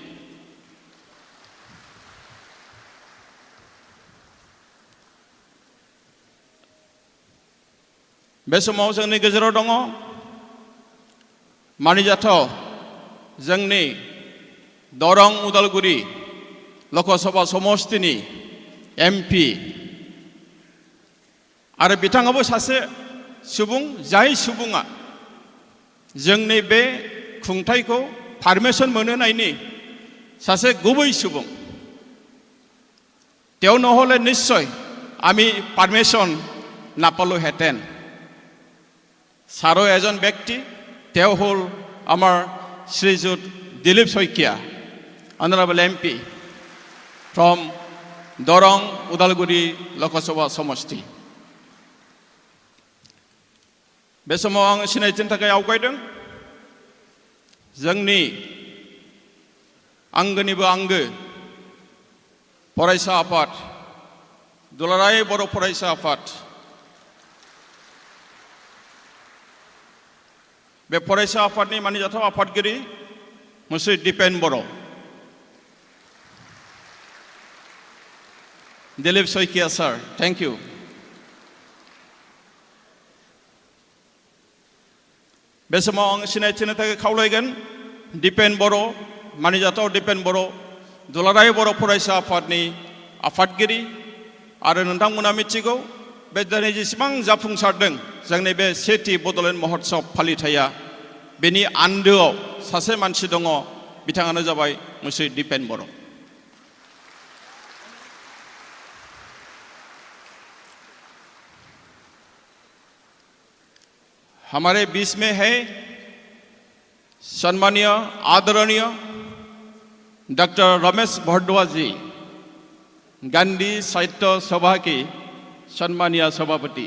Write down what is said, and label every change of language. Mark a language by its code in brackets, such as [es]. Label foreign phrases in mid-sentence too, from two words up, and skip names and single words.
[brx] बे समाव जोंनि गेजेराव दङ मानिजाथाव जोंनि दरं उदालगुरि लकसभा समष्टिनि एमपि आरो बिथाङाबो सासे सुबुं जाय सुबुङा जोंनि बे खुंथायखौ पारमिशन मोनहोनायनि सासे गुबै सुबुं [as] তেওঁ নহলে নিশ্চয় আমি পারমিশন নাপালোহেঁতেন ছাৰো এজন ব্যক্তি তেওঁ হ'ল আমাৰ শ্ৰীযুত দিলীপ শইকীয়া [en] honourable MP from [as] দৰং উদালগুৰি লোকসভা সমষ্টি [brx] बे समाव आं सिनायथिनो थाखाय आवगायदों जोंनि आंगोनिबो आंगो फरायसा आफाद दुलाराय बर' फरायसा आफाद बे फरायसा आफादनि मानिजाथाव आफादगिरि मुस्रि दिपेन बर' दिलीप शइकिया सार [en] thank you [brx] बे समाव आं सिनायथिनो थाखाय खावलायगोन दिपेन बर' मानिजाथाव दिपेन बर' दुलाराय बर' फरायसा आफादनि आफादगिरि आरो नोंथांमोना मिथिगौ बे दिनै जेसेबां जाफुंसारदों जोंनि बे सेथि बड'लेण्ड महोत्सव फालिथाया बेनि आन्दोआव सासे मानसि दङ बिथाङानो जाबाय मिस्टार दिपेन बर'। [hi] हमारे बीच में है सम्मानीय आदरणीय डॉक्टर रमेश भारद्वाज जी, गांधी साहित्य सभा के सम्मानीय सभापति।